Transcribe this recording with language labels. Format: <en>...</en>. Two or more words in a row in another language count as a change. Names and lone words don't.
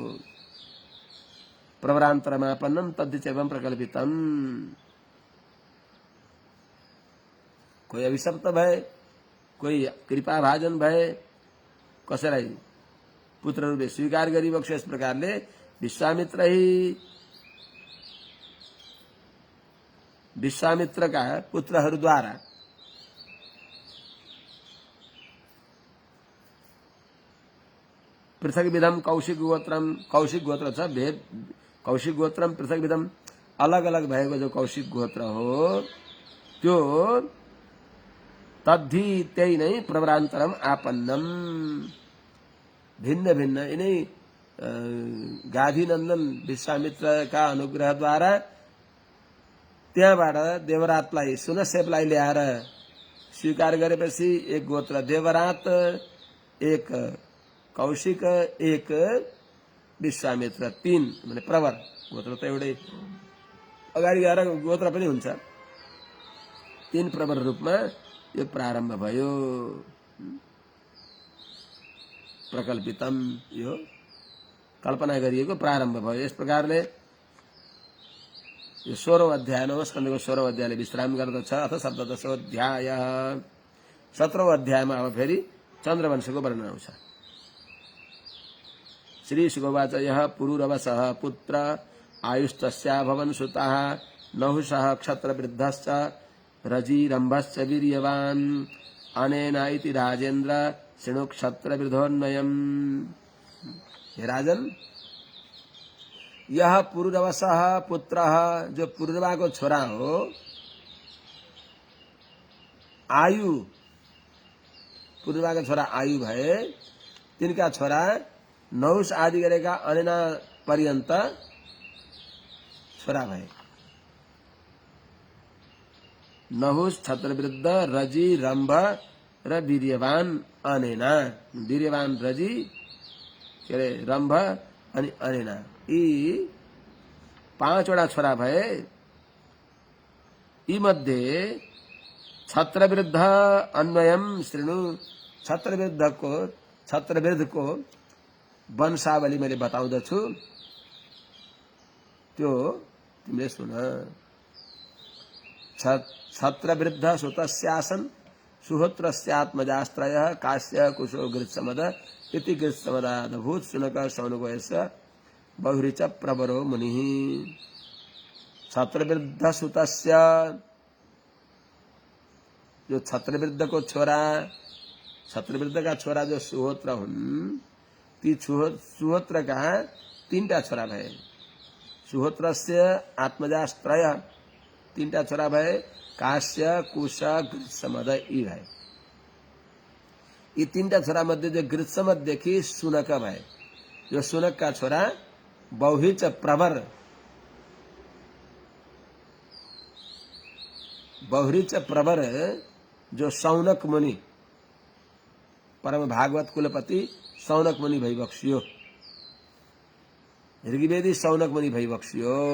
<sa>प्रवरान्तरमापन्नम तद्दिचैवं प्रकल्पितम।</sa> <ne>कोही अभिशप्त भए, कोही कृपाभाजन भए, कसैलाई पुत्रहरूले स्वीकार गरिबक्स्यो। यस प्रकारले विश्वामित्रका पुत्रहरूद्वारा</ne> <sa>पृथक विधम कौशिक गोत्रम,</sa> <ne>कौशिक गोत्र छ,</ne> <sa>भेद कौशिक गोत्रम पृथक विधम,</sa> <ne>अलग अलग भएको जो कौशिक गोत्र हो त्यो तद्धि त्यही नै</ne> <sa>प्रवरान्तरम आपन्नम,</sa> <ne>भिन्न भिन्न यिनै गाधीनन्दन विश्वामित्रका अनुग्रहद्वारा त्यहाँबाट देवरातलाई, सुनसेपलाई ल्याएर स्वीकार गरेपछि एक गोत्र देवरात, एक कौशिक, एक विश्वामित्र, 3 माने प्रवर। गोत्र त एउटै, अगाडि गएर गोत्र पनि हुन्छ। 3 प्रवर रूपमा यो प्रारम्भ भयो। प्रकल्पितम, यो कल्पना गरिएको प्रारम्भ भयो। यस प्रकारले यो 16औं अध्याय, 9औं स्कन्धको 16औं अध्यायले विश्राम गर्दछ। अथ 17औं अध्याय, 17औं अध्यायमा अब फेरि चन्द्रवंशको वर्णन आउँछ।</ne> <sa>श्री शुकवाच यः पुरुरवसः पुत्र आयुस्तस्या भवन् सुतः नहुषः क्षत्रवृद्धश्च रजिरम्भश्च वीर्यवान् अनेन इति राजेन्द्र शृणु क्षत्रवृद्धोन्नयम्। हे राजन, यह पुरुरवसः पुत्रः,</sa> <ne>जो पुरुरवा को छोरा हो, आयु, पुरुरवा का छोरा आयु भए, तिनका छोरा नहुष आदि गरेका अनेना पर्यन्त छोरा भए। नहुष, क्षत्रवृद्ध, रजि, रम्भ र वीर्यवान अनेना। वीर्यवान रजि के अरे रम्भ अनि अनेना, यी 5 वटा छोरा भए। यी मध्ये</ne> <sa>क्षत्रवृद्ध अन्वयम शृणु,</sa> <ne>क्षत्रवृद्धको वंशावली मैले बताउँदछु, त्यो तिमीले सुन।</ne> <sa>क्षत्रवृद्ध सुतस्यासन् सुहोत्रस्यात्मजास्त्रयः काश्य कुशो गृत्समद इति गृत्समदादभूत शुनक शौनकोयस्य बहुरिच प्रवरो मुनिः। क्षत्रवृद्ध सुतस्य,</sa> <ne>जो क्षत्रवृद्ध को छोरा, क्षत्रवृद्ध का छोरा जो सुहोत्र हुन्, ती सुहोत्र का 3टा छोरा भए।</ne> <sa>सुहोत्रस्य आत्मजास्त्रय</sa> <ne>3टा छोरा भए, काश्य कुश गृत्समद यी भए। यी 3टा छोरा मध्ये जो गृत्समददेखि शुनक भए, जो शुनक का छोरा बहुच प्रवर, बहुरिच प्रवर, जो शौनक मुनि, परम भागवत कुलपति शौनक मुनि भइबक्स्यो। ऋग्वेदी शौनक मुनि भइबक्स्यो।</ne>